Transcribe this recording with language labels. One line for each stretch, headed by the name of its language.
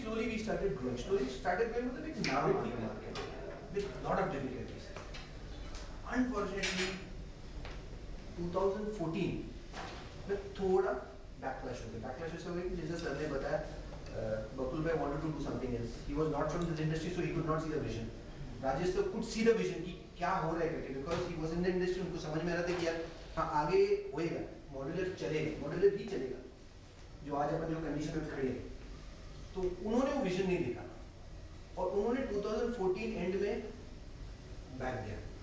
English: slowly we started growing,
Hindi: मतलब एक नाम आ गया
English: Market with lot of difficulties. Unfortunately 2014
Hindi: में थोड़ा बैकलैश हो गया कि जैसे सर ने बताया,
English: Bakul bhai wanted to do something else. He was not from this industry, so he could not see the vision. Rajesh sir could see the vision
Hindi: कि क्या हो रहा है करके,
English: because he was in the industry,
Hindi: उनको समझ में आ रहा था कि यार हाँ आगे होएगा, मॉड्यूलर चलेगा, मॉड्यूलर भी चलेगा, जो आज अपन जो कंडीशन में खड़े हैं। तो उन्होंने वो विजन नहीं देखा, और उन्होंने 2014 एंड में बैक गया।